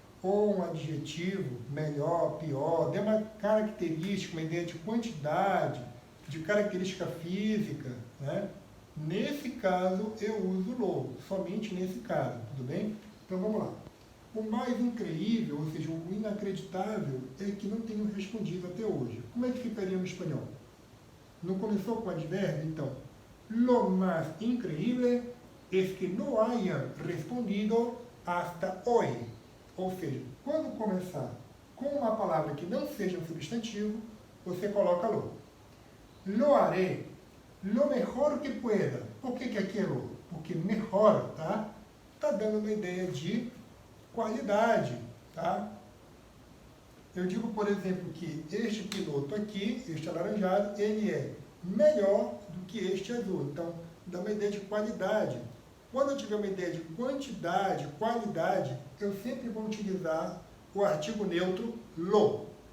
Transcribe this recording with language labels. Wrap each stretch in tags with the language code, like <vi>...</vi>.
<pt>Ou um adjetivo, melhor, pior, dê uma característica, uma ideia de quantidade, de característica física, né? Nesse caso, eu uso o logo, somente nesse caso, tudo bem? Então, vamos lá. O mais incrível, ou seja, o inacreditável, é que não tenho respondido até hoje. Como é que ficaria no espanhol? Não começou com advérbio? Então,</pt> <es>lo más increíble es que no hayan respondido hasta hoy.</es> <pt>Ou seja, quando começar com uma palavra que não seja um substantivo, você coloca lo.</pt> <es>Lo haré lo mejor que pueda.</es> <pt>Por que aqui é lo? Porque mejor, tá? Está dando uma ideia de qualidade, tá? Eu digo, por exemplo, que este piloto aqui, este alaranjado, ele é melhor do que este azul. Então, dá uma ideia de qualidade. Quando eu tiver uma ideia de quantidade, qualidade, eu sempre vou utilizar o artigo neutro lo.</pt>